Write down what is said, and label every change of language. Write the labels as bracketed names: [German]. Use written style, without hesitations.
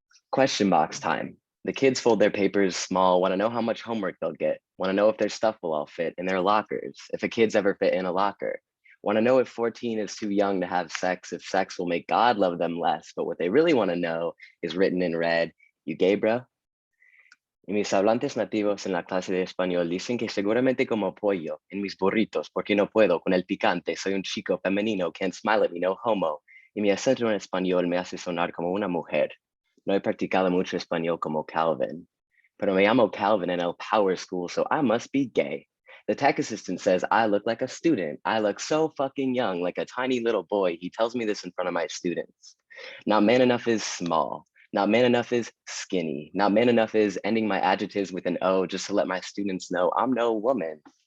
[English] Question box time. The kids fold their papers small, want to know how much homework they'll get, want to know if their stuff will all fit in their lockers, if a kid's ever fit in a locker. Want to know if 14 is too young to have sex, if sex will make God love them less. But what they really want to know is written in red. You gay, bro? [Spanish] Y mis hablantes nativos en la clase de español dicen que seguramente como pollo en mis burritos, porque no puedo con el picante. Soy un chico femenino, [English] can't smile at me, no homo. [Spanish] Y mi acento en español me hace sonar como una mujer. No he practicado mucho español como Calvin, pero me llamo Calvin [English] in El Power School, so I must be gay. The tech assistant says I look like a student. I look so fucking young, like a tiny little boy. He tells me this in front of my students. Not man enough is small. Not man enough is skinny. Not man enough is ending my adjectives with an O just to let my students know I'm no woman.